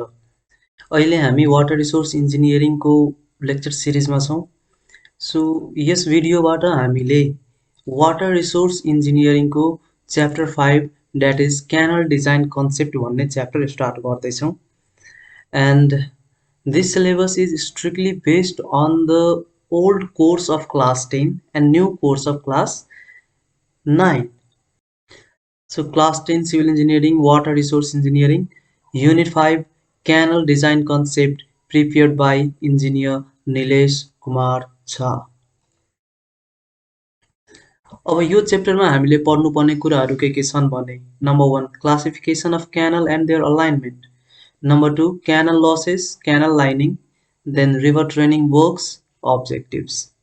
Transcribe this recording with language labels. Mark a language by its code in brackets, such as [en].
[ne] अहिले हामी water resource इन्जिनियरिङको lecture सिरिजमा छौँ। सो यस भिडियोबाट हामीले water resource इन्जिनियरिङको chapter 5 [en] that is canal design concept [ne] भन्ने च्याप्टर स्टार्ट गर्दैछौँ। [en] And this syllabus is strictly based on the old course of class 10 and new course of class 9. So class 10 civil engineering, water resource engineering, unit 5 canal design concept prepared by engineer Nilesh Kumar Jha. [ne] अब यो च्याप्टरमा हामीले पढ्नुपर्ने कुराहरू के छन् भने number 1 [en] classification of canal and their alignment, [ne] number 2 canal losses, canal lining, then river training works, objectives.